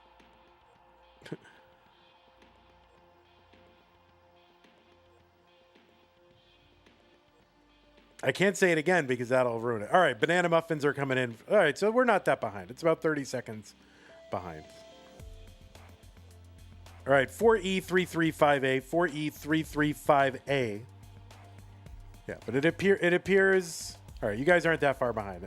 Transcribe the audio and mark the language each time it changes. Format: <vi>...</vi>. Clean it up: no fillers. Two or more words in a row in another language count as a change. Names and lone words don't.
<en>I can't say it again because that'll ruin it. All right, banana muffins are coming in. All right, so we're not that behind. It's about 30 seconds behind. All right, 4E335A, 4E335A. Yeah, but it appears. All right, you guys aren't that far behind.</en>